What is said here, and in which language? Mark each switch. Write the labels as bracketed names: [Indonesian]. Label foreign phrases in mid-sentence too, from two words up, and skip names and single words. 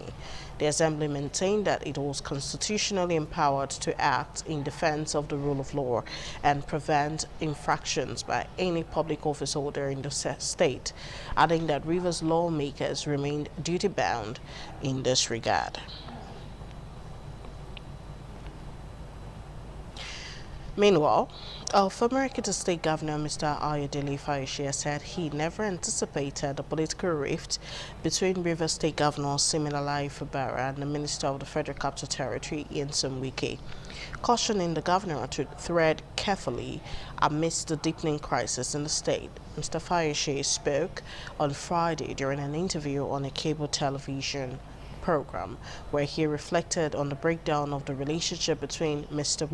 [English] The Assembly maintained that it was constitutionally empowered to act in defense of the rule of law and prevent infractions by any public office holder in the state, adding that Rivers lawmakers remained duty-bound in this regard. Meanwhile, former Ekiti State Governor Mr. Ayodele Fayose said he never anticipated a political rift between Rivers State Governor Siminalayi Fubara and the Minister of the Federal Capital Territory, Nyesom Wike, cautioning the governor to tread carefully amidst the deepening crisis in the state. Mr. Fayose spoke on Friday during an interview on a cable television program where he reflected on the breakdown of the relationship between Mr.